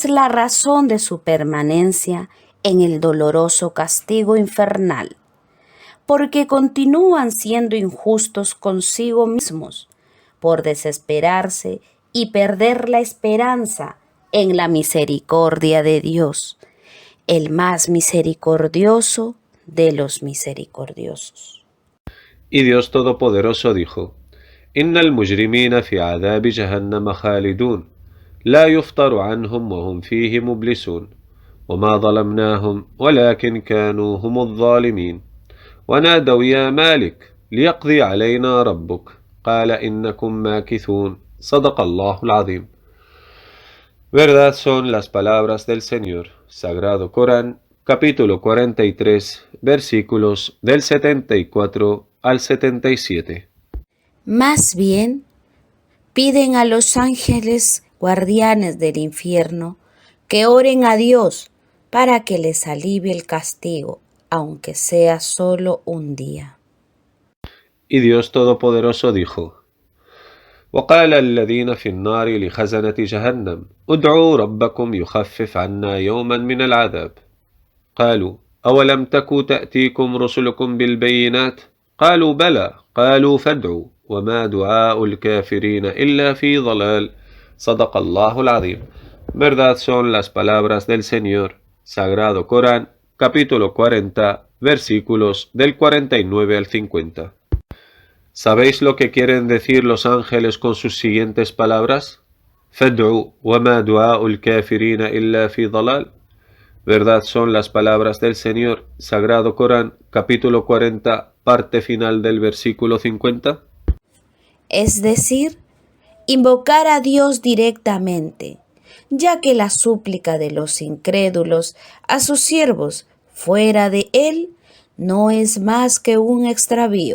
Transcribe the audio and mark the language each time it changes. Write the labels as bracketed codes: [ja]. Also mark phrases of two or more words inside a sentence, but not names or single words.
[es] la razón de su permanencia en el doloroso castigo infernal, porque continúan siendo injustos consigo mismos, por desesperarse y perder la esperanza en la misericordia de Dios, el más misericordioso de los misericordiosos. Y Dios Todopoderoso dijo: [ar] إن المجرمين في عذاب جهنم خالدون، لا يفتر عنهم وهم فيه مبلسون, وما ظلمناهم ولكن كانوا هم الظالمين ونادوا يا مالك ليقضي علينا ربك قال إنكم ماكثون صدق الله العظيم. [es] Verdad son las palabras del Señor. Sagrado Corán, capítulo 43, versículos del 74 al 77. Más bien, piden a los ángeles guardianes del infierno que oren a Dios para que les alivie el castigo, aunque sea solo un día. Y Dios Todopoderoso dijo: [ar] وقال الذين في النار لخزنة جهنم ادعوا ربكم يخفف عنا يوما من العذاب قالوا أولم تك تأتيكم رسلكم بالبينات قالوا بلى قالوا فادعوا وما دعاء الكافرين إلا في ضلال صدق الله العظيم. [es] Verdad son las palabras del Señor. Sagrado Corán, capítulo 40, versículos del 49 al 50. ¿Sabéis lo que quieren decir los ángeles con sus siguientes palabras? [ar] فادعوا وما دعاء الكافرين إلا في ضلال. [es] Verdad son las palabras del Señor. Sagrado Corán, capítulo 40, parte final del versículo 50. Es decir, invocar a Dios directamente, ya que la súplica de los incrédulos a sus siervos fuera de Él no es más que un extravío.